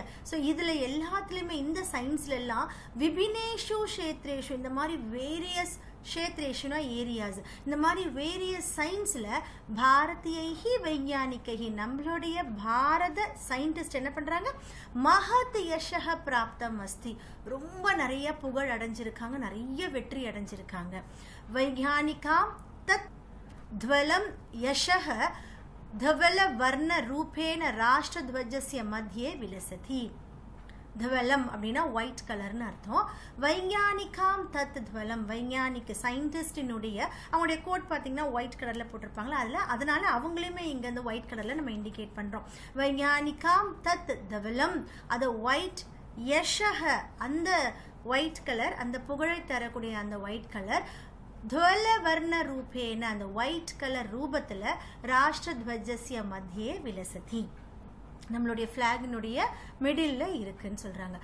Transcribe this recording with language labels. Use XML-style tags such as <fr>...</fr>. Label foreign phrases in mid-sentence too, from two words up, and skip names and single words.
<ta>ஸோ இதில் எல்லாத்துலேயுமே இந்த சயின்ஸ்ல எல்லாம்</ta> <sa>विभिन्नेषु क्षेत्रेषु</sa> <ta>இந்த மாதிரி வேரியஸ் க்ஷேத்ரேஷுனா ஏரியாஸ் இந்த மாதிரி வேரியஸ் சயின்ஸில்</ta> <sa>भारतीयैः वैज्ञानिकैः</sa> <ta>நம்மளுடைய பாரத சயின்டிஸ்ட் என்ன பண்ணுறாங்க</ta> <sa>महत् यशः प्राप्तम् अस्ति</sa> <ta>ரொம்ப நிறைய புகழ் அடைஞ்சிருக்காங்க நிறைய வெற்றி அடைஞ்சிருக்காங்க.</ta> <sa>वैज्ञानिकानां तत् ध्वलं यशः धवल वर्ण रूपेण राष्ट्रध्वजस्य मध्ये विलसति.</sa> <ta>धवलम அப்படினா</ta> <en>white colour</en> <ta>அர்த்தம்.</ta> <sa>वैज्ञानिकानां तत् धवलम्</sa> <ta>வைஞானிக் சயின்டிஸ்டினுடைய அவங்களுடைய கோட் பார்த்தீங்கன்னா</ta> <en>white colour</en> <ta>போட்டிருப்பாங்களா அதனால அவங்களையுமே இங்க இந்த ஒயிட் கலர்ல நம்ம இண்டிகேட் பண்றோம்.</ta> <sa>वैज्ञानिकानां तत् धवलम्</sa> <ta>அது ஒயிட் யஷः அந்த</ta> <en>white colour</en> <ta>அந்த புகழை தரக்கூடிய அந்த</ta> <en>white colour</en> <sa>धवल वर्ण रूपेण</sa> <ta>அந்த</ta> <en>white colour</en> <ta>ரூபத்துல</ta> <sa>राष्ट्रध्वजस्य मध्ये विलसति</sa> <ta>நம்மளுடைய ஃபிளாகினுடைய மிடில்ல இருக்குன்னு சொல்றாங்க.</ta>